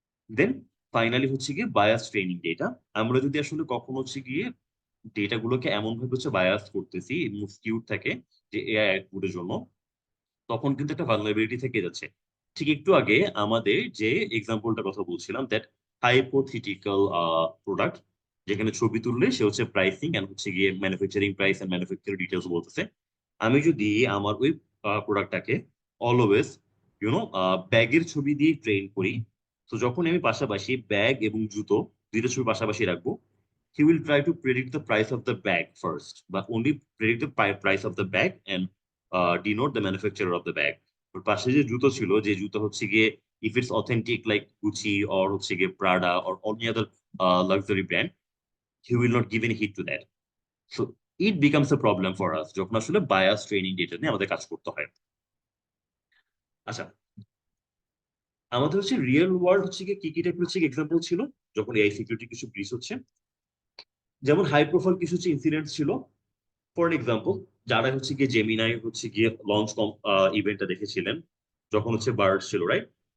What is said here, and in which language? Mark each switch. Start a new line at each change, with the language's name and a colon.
Bangla: দেন finally হচ্ছে গিয়ে bias training data. আমরা যদি আসলে কখন হচ্ছে গিয়ে ডেটা গুলোকে এমন ভাবে হচ্ছে বায়াস করতেছি এবং স্কিউড থাকে যে এআই আউটপুটের জন্য, তখন কিন্তু একটা ভালনারেবিলিটি থেকে যাচ্ছে। ঠিক একটু আগে আমাদের যে এক্সাম্পলটার কথা বলছিলাম, দ্যাট হাইপোথিটিক্যাল প্রোডাক্ট, যেখানে ছবি তুললে সে হচ্ছে প্রাইসিং এন্ড হচ্ছে গিয়ে manufacturing price and manufacturing details বলতেছে। আমি যদি আমার ওই প্রোডাক্টটাকে অলওয়েজ ব্যাগের ছবি দিয়ে ট্রেন করি, তো যখন আমি পাশাপাশি ব্যাগ এবং জুতো দুইটা ছবি পাশাপাশি রাখবো,
English: he will try to predict the price of the bag first, but only predict the price of the bag and denote the manufacturer of the bag.
Bangla: ওর পাশে যে জুতো ছিল, যে জুতো হচ্ছে গিয়ে
English: if it's authentic like Gucci or হচ্ছে গিয়ে Prada or any other luxury brand, he will not give any hit to that. So it becomes a problem for us
Bangla: যখন আসলে
English: bias training data
Bangla: নিয়ে আমাদের কাজ করতে হয়। আচ্ছা, আমাদের হচ্ছে রিয়েল ওয়ার্ল্ড হচ্ছে গিয়ে কি কি টাইপের হচ্ছে এক্সাম্পল ছিল যখন এআই সিকিউরিটি কিছু ব্রিচ হচ্ছে। যেমন হাই প্রোফাইল কিছু হচ্ছে ইনসিডেন্ট ছিল। ফর এক্সাম্পল, যারা হচ্ছে গিয়ে জেমিনাই হচ্ছে গিয়ে লঞ্চ ইভেন্টটা দেখেছিলেন, যখন হচ্ছে বার্ড ছিল, রাইট?